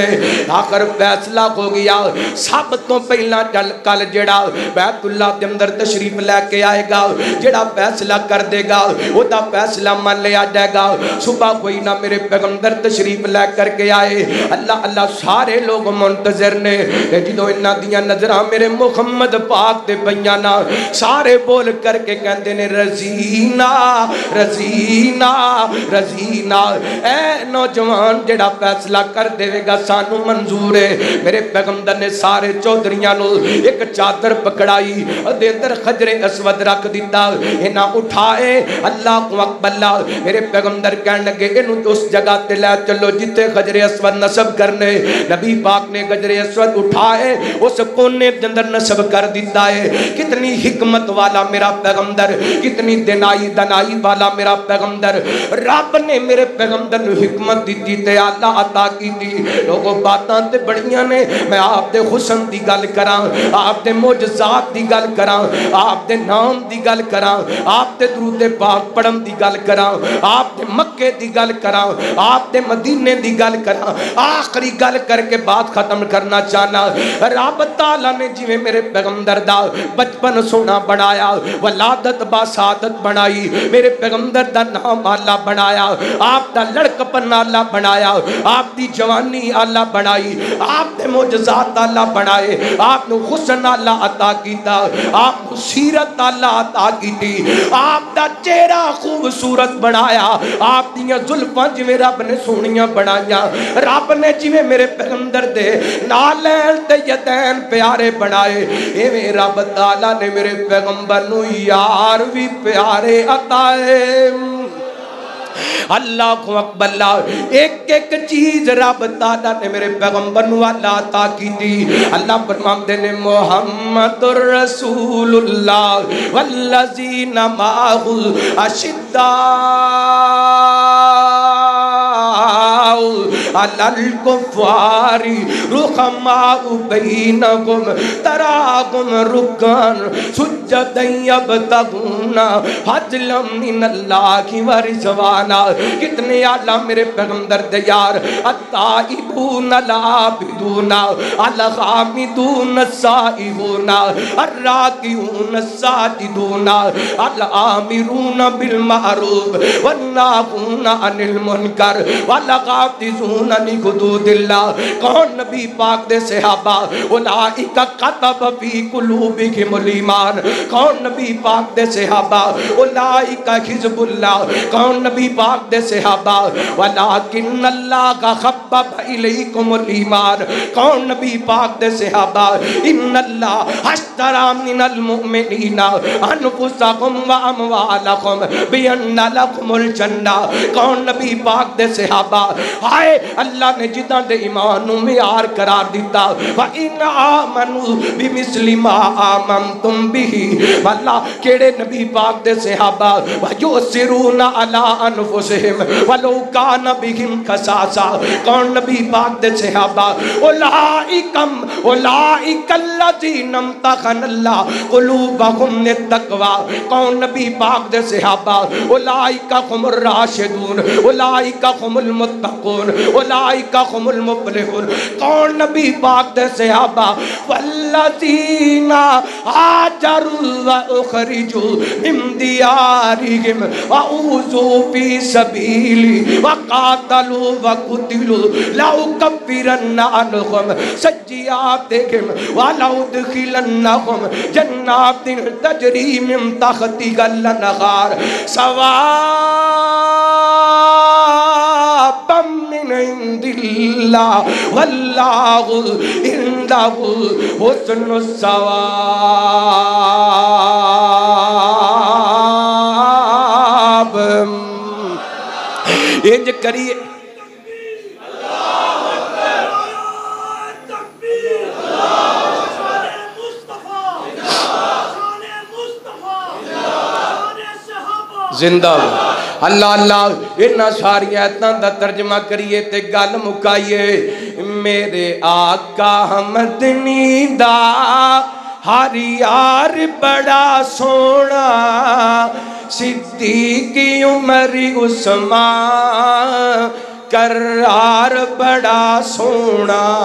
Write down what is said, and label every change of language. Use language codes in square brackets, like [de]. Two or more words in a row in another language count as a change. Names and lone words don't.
[pa] آخر فیصلہ ہو گیا، سب تو پہلا کل جڑا بیت اللہ دے اندر تشریف لے کے آئے گا، جڑا فیصلہ کر دے گا وہ دا فیصلہ مان لیا جائے گا۔ صبح کوئی نہ میرے پیغمبر تشریف لے کر کے آئے، اللہ اللہ سارے لوگ منتظر نے، جدوں انہاں دیاں نظراں میرے محمد پاک تے پئیاں نا، سارے بول کر کے کہندے نے [ar] رضینا رضینا رضینا، [pa] اے نوجوان جڑا فیصلہ کر دے گا سانو منظور ہے۔ میرے پیغمبر نے سارے چودھریاں نو ایک چادر پکڑائی، دے اندر حجر اسود رکھ دیتا، انہاں اٹھائے۔ [ar] اللہ اکبر، [pa] میرے پیغمبر کہنے لگے انہوں اس جگہ تے لے چلو جتے حجر اسود نصب کرنے۔ نبی پاک نے حجر اسود اٹھائے، اس کونے دے اندر نصب کر دیتا ہے۔ کتنی حکمت والا میرا پیغمبر، کتنی دنائی والا میرا پیغمبر۔ رب نے میرے پیغمبر نو حکمت دیتی تے اللہ عطا کی تھی۔ لوگوں باتاں تے بڑیاں نے، میں آپ دے حسن دی گل کراں، آپ دے معجزات دی گل کراں، آپ دے نام دی گل کراں، آپ دے درود پاک پڑھن دی گل کراں، آپ دے مکے دی گل کراں، آپ دے مدینے دی گل کراں، آخری گل کر کے بات ختم کرنا چاہنا۔ رب تعالیٰ نے جی میرے پیغمبر دا بچپن سونا بنایا، ولادت باسعادت بنائی، میرے پیغمبر دا نام اللہ بنایا، آپ دا لڑکپن اللہ بنایا، آپ دی جوانی اللہ بنائی، آپ دے معجزات اللہ بنائے، آپ نے حسن اللہ عطا کیتا، آپ سیرت اللہ عطا کیتی، آپ دا چہرہ خوبصورت بنایا، آپ دیاں زلفاں جویں رب نے سونیاں بنائیاں، رب نے جویں میرے پیغمبر دے نالین تے یدین پیارے بنائے، ایویں رب تعالیٰ نے میرے پیغمبر نو یار بھی پیارے عطائے۔ [ar] اللہ اکبر، [pa] ایک ایک چیز رب تعالیٰ نے میرے پیغمبر نو اللہ عطا کی تھی۔ اللہ فرماتے نے [ar] محمد رسول اللہ والذین معہ اشداء علی الکفار رحماء بینہم تراہم رکعا سجدا یبتغون فضلا من اللہ ورضوانا۔ [pa] کتنے اعلیٰ میرے پیغمبر دے یار، [ar] التائبون العابدون الحامدون السائحون الراکعون الساجدون الآمرون بالمعروف والناہون عن المنکر والغافظون لحدود اللہ۔ [pa] کون نبی پاک دے صحابہ؟ [ar] اولئک کتب فی قلوبہم الایمان۔ [pa] کون نبی پاک دے صحابہ؟ [ar] اولئک حزب اللہ۔ [pa] کون نبی پاک دے صحابہ؟ [ar] ولیکن اللہ حبب الیکم الایمان۔ [pa] کون نبی پاک دے صحابہ؟ [ar] ان اللہ اشتری من المؤمنین انفسہم واموالہم بان لہم الجنہ۔ [pa] کون نبی پاک دے صحابہ؟ آئے اللہ نے جدہ دے ایمان نو معیار قرار دیتا، [ar] وَإِنْ آمَنُوا بِمِثْلِ مَا آمَنْتُمْ بِهِ۔ [pa] واللہ کیڑے نبی پاک دے صحابہ؟ [ar] وَيُؤْثِرُونَ عَلَىٰ أَنفُسِهِمْ وَلَوْ كَانَ بِهِمْ خَصَاصَةٌ۔ [pa] کون نبی پاک دے صحابہ؟ [ar] اولئک الذین امتحن اللہ قلوبہم للتقوی۔ [pa] کون نبی پاک دے صحابہ؟ [ar] اولئک هم الراشدون، اولئک هم المتقون، اولئک هم المفلحون. [pa] کون نبی پاک دے صحابہ؟ [ar] والذین ہاجروا واخرجوا من دیارہم واوذوا فی سبیلی وقاتلوا وقتلوا لأکفرن عنہم سیئاتہم ولأدخلنہم جنات تجری من تحتہا الانہار ثوابا من عند اللہ واللہ عندہ حسن الثواب. [pa] انج کریے زندہ اللہ اللہ. انہاں ساری آیتاں دا ترجمہ کریے تے گل مکائیے. میرے آقا مدنی دا ہر یار بڑا سونا صدیقی عمر عثمان کرار بڑا سونا.